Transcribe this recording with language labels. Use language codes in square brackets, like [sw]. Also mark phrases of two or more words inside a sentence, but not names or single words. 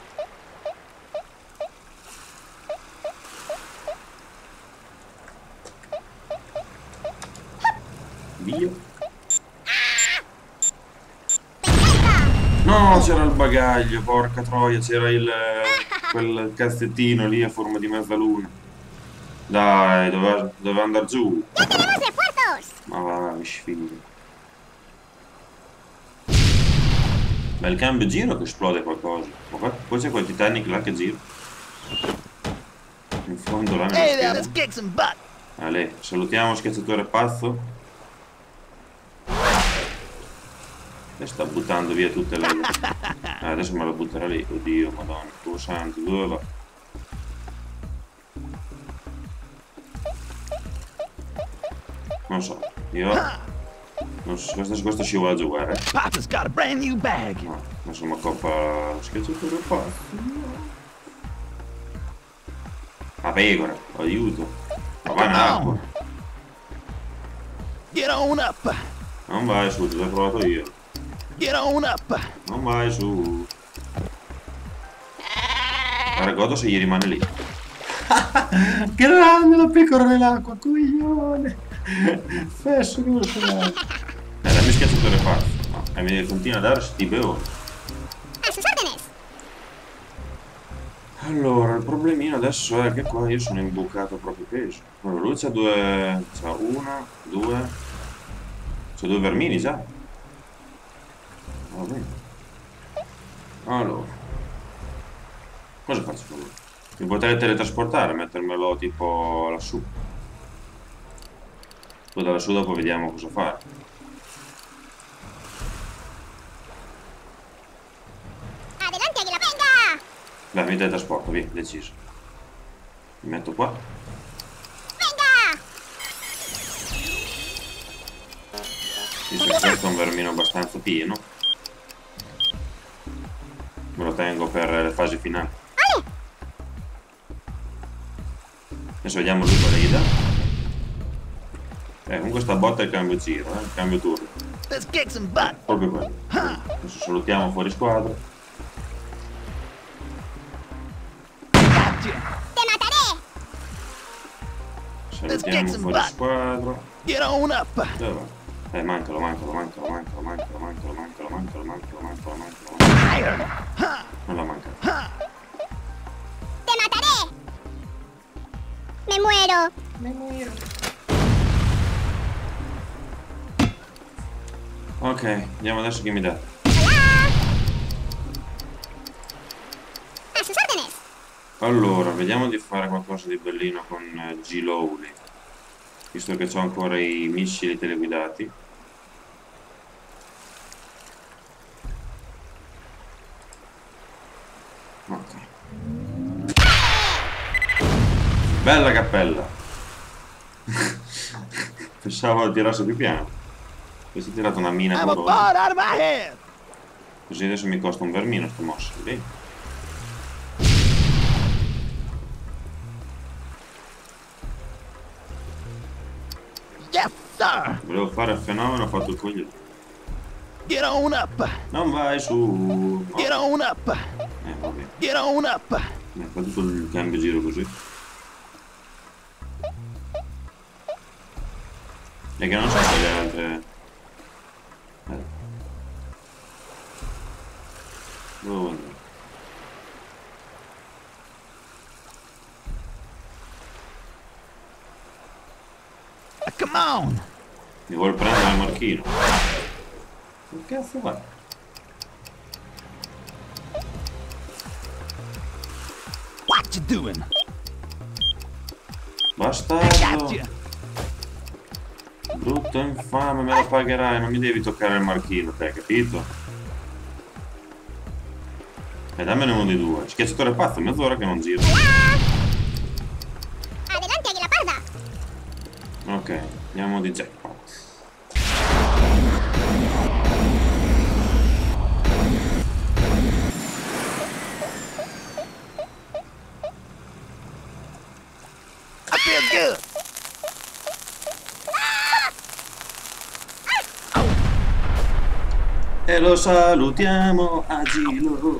[it] Via. No, c'era il bagaglio, porca troia, c'era quel cazzettino lì a forma di mezzaluna. Dai, doveva andare giù. [es] ¡Ya tenemos refuerzos! [it] Ma va, mi sfido. Bel cambio giro che esplode qualcosa. Ma poi c'è quel Titanic là che gira. In fondo là [en] Hey there, [it] nello [en] let's [it] schermo. [en] kick some butt. [it] Ale, salutiamo schiacciatore pazzo. E sta buttando via tutte le... adesso me la butterà lì. Oddio, madonna, tuo santo, dove va? Non so, io... non so, questo scivola a giocare. [en] Papa's got a brand new bag. [it] No, insomma, coppa schiacciatore pazzo. La pecora, aiuto. Ma va in acqua. [en] Get on up. [it] Non vai su, te l'ho provato io. [en] Get on up. [it] Non vai su. Guarda, godo se gli rimane lì. Grande la pecora nell'acqua, coglione. Fesso che lo so. Dammi schiacciatore pazzo. No, e mi continua a dare sti bevo. [es] A sus órdenes! [it] Allora, il problemino adesso è che qua io sono imbucato proprio peso. Allora, lui c'ha due... c'ha uno, due... c'ha due vermini già. Va bene. Allora. Cosa faccio con lui? Mi potrei teletrasportare, mettermelo tipo lassù. Poi da lassù dopo vediamo cosa fare. [es] ¡Adelante, águila! ¡Venga! [it] Dai, mi teletrasporto, via, deciso. Mi metto qua. [es] ¡Venga! [it] Visto che questo è un vermino abbastanza pieno. Me lo tengo per le fasi finali. [es] ¡Vale! [it] Adesso vediamo lui quale gli dà. Comunque sta botta è il cambio giro, il cambio turno. [en] Let's kick some butt. [it] Proprio quello. Adesso salutiamo fuori squadra. [en] Gotcha. [es] ¡Te mataré! [it] Salutiamo fuori squadra. [en] Get on up. [it] Dove va? Mancalo. Non [en] Fire. [it] la manca. [es] ¡Te mataré! ¡Me muero! [it] Ok, andiamo adesso che mi dà. [es] ¡Hola! A sus órdenes! [it] Allora, vediamo di fare qualcosa di bellino con G. Lowly, visto che ho ancora i missili teleguidati. Ok. Bella cappella! Pensavo tirasse più piano. Questi ha tirato una mina [en] I'm a [it] colosa. [en] ball out of my head. [it] Così adesso mi costa un vermino sto mosso. Bene. [en] Yes, sir. [it] Volevo fare il fenomeno, ho fatto il coglione. [en] Get on up. [it] Non vai su. [en] Get on up. [it] Vabbè. [en] Get on up. [it] Mi ha fatto tutto il cambio giro così. E che non so se le altre. Dove vuoi andare? [en] Come on. [it] Mi vuol prendere il marchino. Che cazzo va? [en] What you doing? I got [it] Bastardo. [en] you. [it] Brutto infame, me lo pagherai, non mi devi toccare il marchino, te, capito? E dammene uno di due. Schiacciatore pazzo, mezz'ora che non giro. [es] Adelante, águila parda. [it] Ok, andiamo di jackpot. [en] I feel good. [it] E lo salutiamo, Agilo.